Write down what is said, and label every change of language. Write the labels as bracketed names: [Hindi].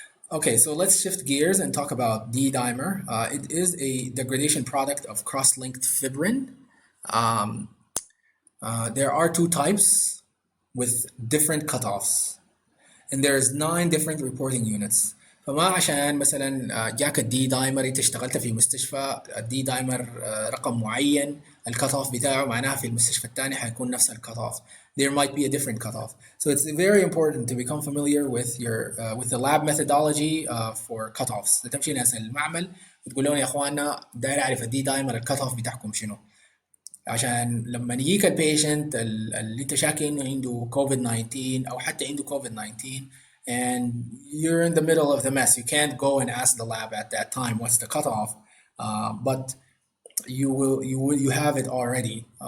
[English] Okay, so let's shift gears and talk about D-dimer. It is a degradation product of cross-linked fibrin. There are two types with different cutoffs, and there's 9 different reporting units. [Arabic] فما عشان مثلا جاك الدي دايمر انت اشتغلت في مستشفى الدي دايمر رقم معين الكت اوف بتاعه معناها في المستشفى الثاني حيكون نفس الكت اوف. [English] There might be a different cutoff. So it's very important to become familiar with your with the lab methodology for cutoffs. [Arabic] تمشي ناس المعمل وتقول لهم يا اخوانا داير اعرف الدي دايمر الكت اوف بتاعكم شنو. عشان لما يجيك البيشنت اللي انت شاكي انه عنده [English] COVID-19 [Arabic] او حتى عنده [English] COVID-19 and you're in the middle of the mess, you can't go and ask the lab at that time what's the cutoff, but you have it already.